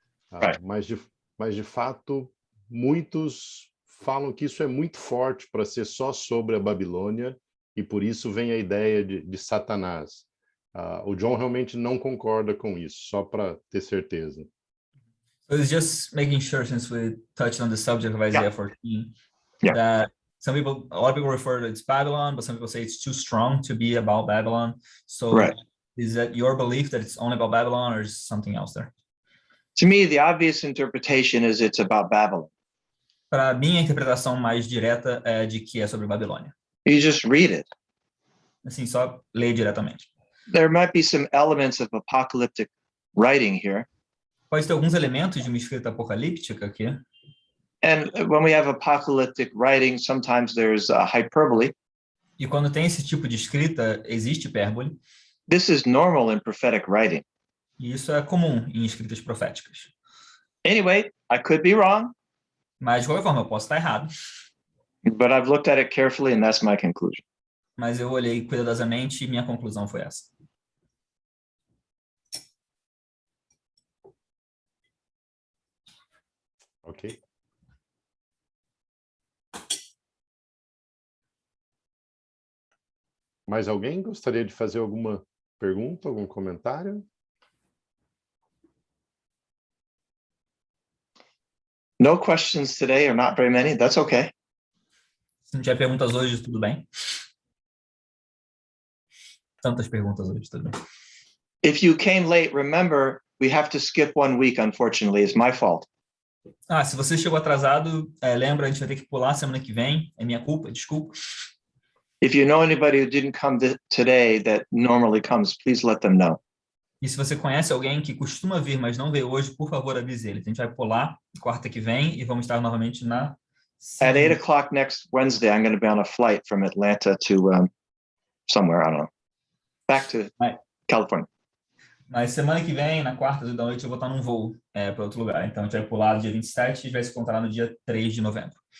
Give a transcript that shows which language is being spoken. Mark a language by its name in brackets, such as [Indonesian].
[English] Right. [Portuguese] Mas de fato, muitos falam que isso é muito forte para ser só sobre a Babilônia e por isso vem a ideia de Satanás. O John realmente não concorda com isso, só para ter certeza. [English] So it's just making sure, since we touched on the subject of Isaiah 14, that a lot of people refer to it as Babylon, but some people say it's too strong to be about Babylon. So Right. Is that your belief that it's only about Babylon, or is something else there? To me, the obvious interpretation is it's about Babylon. [Portuguese] Para mim, a interpretação mais direta é de que é sobre Babilônia. [English] You just read it. [Portuguese] Assim, só ler diretamente. [English] There might be some elements of apocalyptic writing here. [Portuguese] Pode ter alguns elementos de uma escrita apocalíptica aqui. [English] And when we have apocalyptic writing, sometimes there's hyperbole. [Portuguese] E quando tem esse tipo de escrita, existe hipérbole. [English] This is normal in prophetic writing. [Portuguese] E isso é comum em escritas proféticas. [English] Anyway, I could be wrong, [Portuguese] Mas, de qualquer forma, eu posso estar errado. [English] but I've looked at it carefully and that's my conclusion. [Portuguese] Mas eu olhei cuidadosamente e minha conclusão foi essa. Ok. Mais alguém gostaria de fazer alguma pergunta, algum comentário? [English] No questions today, or not very many. That's okay. [Portuguese] Se não tiver perguntas hoje, tudo bem. Tantas perguntas hoje, tudo bem. [English] If you came late, remember, we have to skip 1 week, unfortunately. It's my fault. [Portuguese] Se você chegou atrasado, lembra, a gente vai ter que pular semana que vem. É minha culpa, desculpa. [English] If you know anybody who didn't come today that normally comes, please let them know. [Portuguese] E se você conhece alguém que costuma vir, mas não veio hoje, por favor, avise ele. A gente vai pular quarta que vem e vamos estar novamente na... [English] At 8 o'clock next Wednesday, I'm going to be on a flight from Atlanta to somewhere, I don't know, back to California. [Portuguese] Mas semana que vem, na quarta da noite, eu vou estar num voo para outro lugar. Então, a gente vai pular no dia 27 e vai se encontrar no dia 3 de novembro.